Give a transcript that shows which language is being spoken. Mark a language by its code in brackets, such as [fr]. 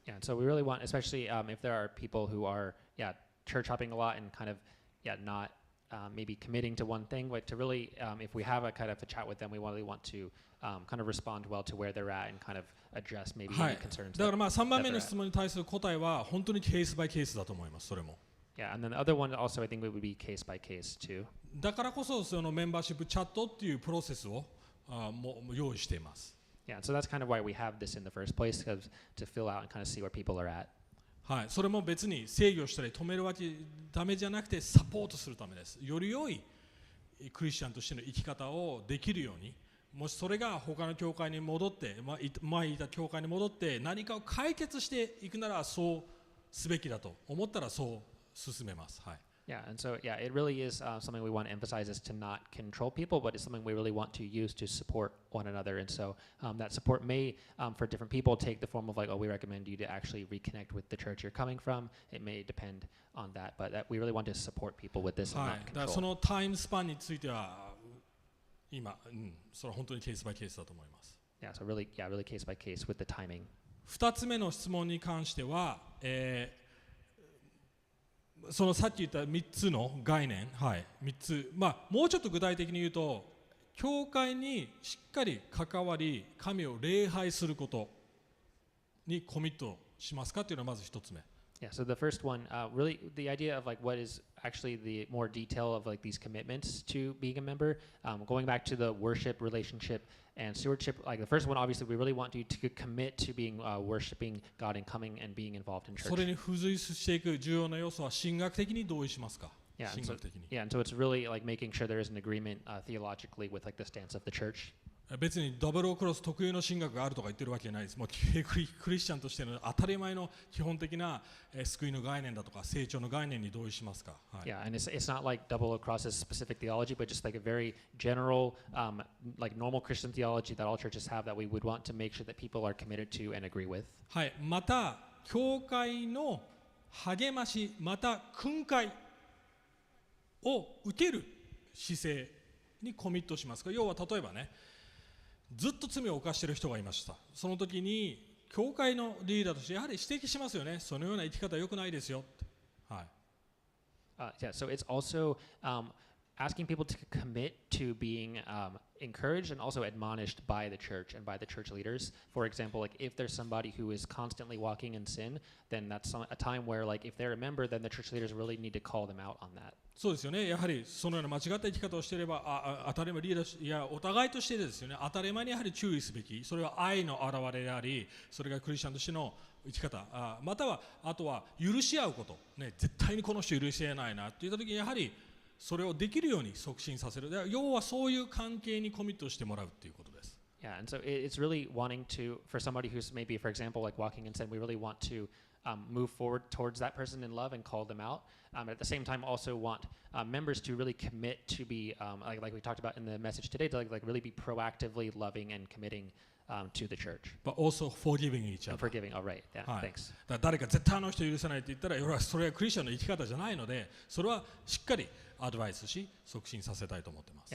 [en] Yeah, so we really want, especially if there are people who are, yeah, church hopping a lot and kind of, yeah, not maybe committing to one thing, but to really, if we have a kind of a chat with them, we really want to kind of respond well to where they're at and kind of address maybe any concerns. [ja] だからまあ3番目の質問に対する答えは本当にケースバイケースだと思います。それも。 [en] Yeah, and then the other one also I think it would be case by case too. [ja] だからこそそのメンバーシップチャットっていうプロセスをも用意しています。 [en] Yeah, so that's kind of why we have this in the first place, to fill out and kind of see where people are at. [ja] はい、それも別に制御したり止めるわけためじゃなくてサポートするためです。より良いクリスチャンとしての生き方をできるようにもしそれが他の教会に戻って、前いた教会に戻って何かを解決していくならそうすべきだと思ったらそう進めます。はい。 [en] Yeah, and so yeah, it really is something we want to emphasize is to not control people, but it's something we really want to use to support one another. And so that support may, for different people, take the form of like, oh, we recommend you to actually reconnect with the church you're coming from. It may depend on that, but that we really want to support people with this and [ja] はい。 [en] not [ja] だから [en] control. [ja] そのタイムスパンについては今、それは本当にケースバイケースだと思います。 [en] Yeah, so really, yeah, really case by case with the timing. [ja] 2つ目の質問に関しては、そのさっき言った3つの概念、はい、3つ、もうちょっと具体的に言うと、教会にしっかり関わり、神を礼拝することにコミットしますかというのがまず1つ目。 [en] Yeah, so the first one, really the idea of like what is actually the more detail of like these commitments to being a member, going back to the worship, relationship, and stewardship. Like the first one, obviously, we really want you to commit to being worshiping God and coming and being involved in church. [ja] それに付随していく重要な要素は神学的に同意しますか？ [en] Yeah, [ja] 神 [en] and so, [ja] 学的に。 [en] yeah, and so it's really like making sure there is an agreement theologically with like the stance of the church. [ja] 別にダブルクロス特有の神学があるとか言ってるわけじゃないです。もうクリスチャンとしての当たり前の基本的な救いの概念だとか成長の概念に同意しますか？はい。 [en] Yeah, and it's not like double across's specific theology, but just like a very general, like normal Christian theology that all churches have that we would want to make sure that people are committed to and agree with. [ja] はい。また教会の励まし、また訓戒を受ける姿勢にコミットしますか？要は例えばね、ずっと罪を犯している人がいました。その時に教会のリーダーとしてやはり指摘しますよね。そのような生き方は良くないですよって。はい。 [en] Yeah, so it's also asking people to commit to being encouraged and also admonished by the church and by the church leaders. For example, like if there's somebody who is constantly walking in sin, then that's a time where like if they're a member, then the church leaders really need to call them out on that. [ja] そうですよね。やはりそのような間違った生き方をしていれば当たり前リーダーいやお互いとしてですよね。当たり前にやはり注意すべき。それは愛の表れであり、それがクリスチャンとしての生き方、またはあとは許し合うこと、ね、絶対にこの人許し合えないなって言った時にやはりそれをできるように促進させる。要はそういう関係にコミットしてもらうっていうことです。 [en] Yeah, and so it's really wanting to, for somebody who's maybe, for example, like walking in sin, we really want to move forward towards that person in love and call them out. At the same time, also want members to really commit to be, like we talked about in the message today, to like really be proactively loving and committing to the church. But also forgiving each other. And forgiving, all right, yeah, [ja] はい。 [en] thanks. [ja] だから誰か絶対あの人許せないって言ったら、それはクリスチャンの生き方じゃないので、それはしっかりアドバイスし促進させたいと思ってます。